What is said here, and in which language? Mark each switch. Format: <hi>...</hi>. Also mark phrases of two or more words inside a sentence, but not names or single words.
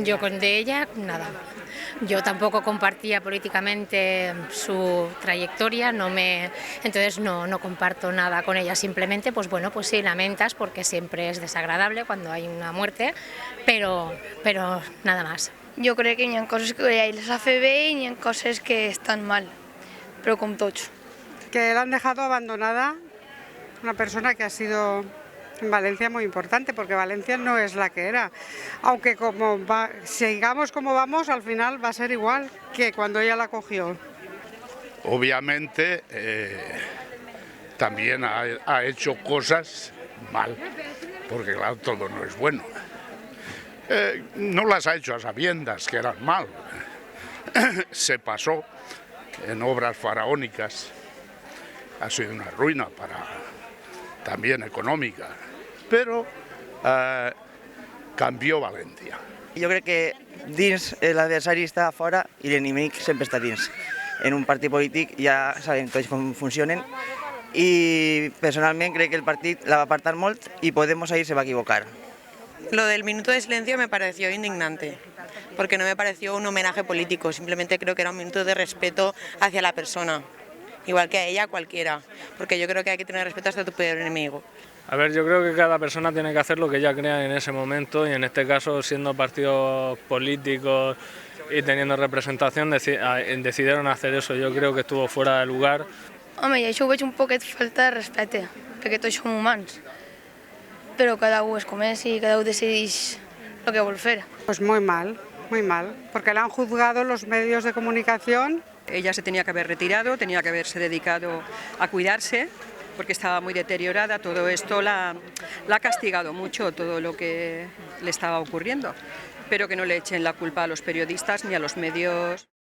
<es>Yo de ella, nada. Yo tampoco compartía políticamente su trayectoria, entonces no comparto nada con ella. Simplemente, pues bueno, pues sí, lamentas porque siempre es desagradable cuando hay una muerte, pero nada más.</es> <ca>Jo crec que hi ha coses que ella les ha fet bé i hi ha coses que estan mal, però com tots.</ca> <es>Que la han dejado abandonada, una persona que ha sido en Valencia muy importante, porque Valencia no es la que era. Aunque sigamos como vamos, al final va a ser igual que cuando ella la cogió. Obviamente también ha hecho cosas mal, porque claro, todo no es bueno. No las ha hecho a sabiendas que eran mal. Se pasó en obras faraónicas, ha sido una ruina también econòmica,</es> <ca>però canvió València. Jo crec que dins l'adversari està fora i l'enemic sempre està dins. En un partit polític ja sabem tots com funcionen i personalment crec que el partit la va apartar molt i Podemos ahí se va equivocar.</ca> <es>Lo del minuto de silencio me pareció indignante, porque no me pareció un homenaje político, simplemente creo que era un minuto de respeto hacia la persona. Igual que a ella, cualquiera, porque yo creo que hay que tener respeto hasta tu peor enemigo. A ver, yo creo que cada persona tiene que hacer lo que ella crea en ese momento y en este caso, siendo partidos políticos y teniendo representación, decidieron hacer eso. Yo creo que estuvo fuera de lugar.</es> <ca>Home, i això ho veig un poquet falta de respecte, perquè tots som humans, però cada un és com és i cada un decideix el que vol fer.</ca> <es>Pues muy mal, porque la han juzgado los medios de comunicación. Ella se tenía que haber retirado, tenía que haberse dedicado a cuidarse, porque estaba muy deteriorada. Todo esto la ha castigado mucho, todo lo que le estaba ocurriendo, pero que no le echen la culpa a los periodistas ni a los medios.</es>